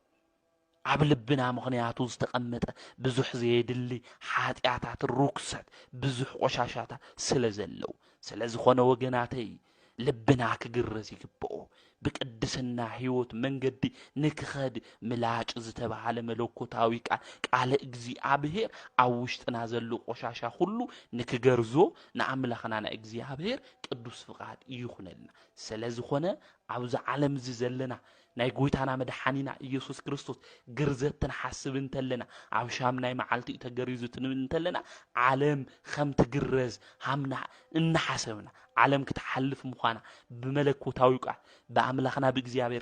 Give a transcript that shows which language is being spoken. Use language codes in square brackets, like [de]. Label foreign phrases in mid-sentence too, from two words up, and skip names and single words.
[ti] ኣብ ልብና ምኽንያቱ ዝተቀመጠ ብዙሕ ዘየድሊ ኃጢአታት ሩክሰት ብዙሕ ቆሻሻታት ስለዘለው ስለዝኾነ ወገናተይ ልብና ክግረዝ ይግባኦ በቅድስና ህይወት መንገዲ ንክኸድ ምላጭ ዝተባለ መለኮታዊ ቃለ እግዚአብሔር አውሽጥና ዘሎ ቆሻሻ ሁሉ ንክገርዞ ንአምላኽና እግዚአብሔር ቅዱስ ፍቃድ ይኹነልና ስለዝኾነ ኣብዛ ዓለም ዘለና ናይ ጎይታና መድኃኒና ኢየሱስ ክርስቶስ ግርዘትን ሐስብ እንተለና ኣብ ሻምናይ መዓልቲ ተገሪዙ እንተለና ዓለም ከም ትግረዝ ሃምና እንሐሰብና ዓለም ክትሐልፍ ምዃና በመለኮታዊ ቃል በአምላኽና በእግዚአብሔር